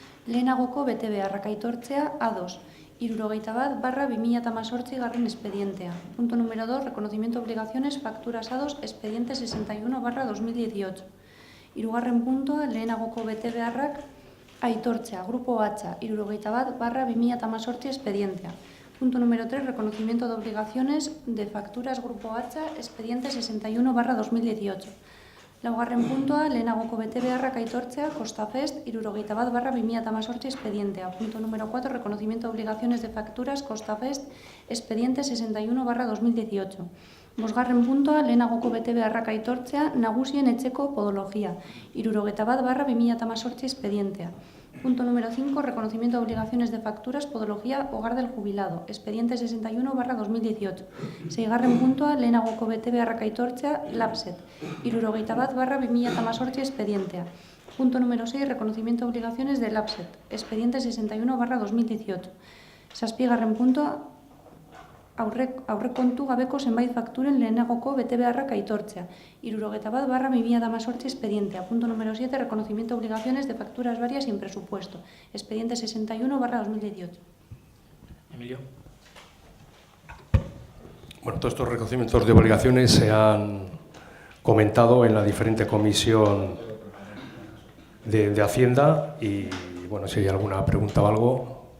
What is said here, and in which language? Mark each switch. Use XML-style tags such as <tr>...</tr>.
<eu>Lehenagoko bete beharrak aitortzea A2. 71/2018 garren expedientea.</eu> <es>Punto número 2. Reconocimiento de obligaciones, facturas A2, expediente 61/2018.</es> <eu>Hirugarren puntua, lehenagoko bete beharrak aitortzea. Grupo H, 71/2018 expedientea.</eu> <es>Punto número 3. Reconocimiento de obligaciones de facturas Grupo H, expediente 61/2018.</es> <eu>Laugarren puntua, lehenagoko bete beharrak aitortzea, Costafest, 71/2018 expedientea.</eu> <es>Punto número 4. Reconocimiento de obligaciones de facturas, Costafest, expediente 61/2018.</es> <eu>Bosgarren puntua, lehenagoko bete beharrak aitortzea, Nagusien etxeko podologia, 71/2018 expedientea.</eu> <es>Punto número 5. Reconocimiento de obligaciones de facturas, podología, hogar del jubilado, expediente 61/2018.</es> <eu>Seigarren puntua, lehenagoko bete beharrak aitortzea, Lapset, 71/2018 expedientea.</eu> <es>Punto número 6. Reconocimiento de obligaciones de Lapset, expediente 61/2018.</es> <eu>Zazpigarren puntua, aurrekontu gabeko zenbait fakturen lehenagoko bete beharrak aitortzea, 71/2018 expedientea.</eu> <es>Punto número 7. Reconocimiento de obligaciones de facturas varias sin presupuesto, expediente 61/2018. Emilio. Bueno, todos estos reconocimientos de obligaciones se han comentado en la diferente comisión de Hacienda y, bueno, si hay alguna pregunta o algo.</es>